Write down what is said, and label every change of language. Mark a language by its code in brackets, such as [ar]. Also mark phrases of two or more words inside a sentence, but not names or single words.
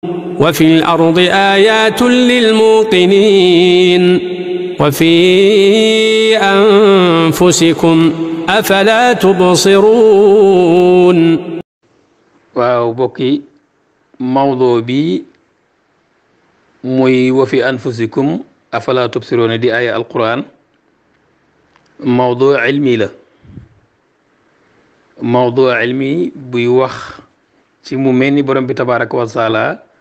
[ar] وفي الأرض آيات للموقنين وفي أنفسكم أفلا تبصرون. [wo] waaw bokki mawdo bi muy [ar] وفي أنفسكم أفلا تبصرون [wo] di aya alquran mawdo ilmi la mawdo ilmi buy wax ci mu mel ni borom bi [ar] تبارك وتعالى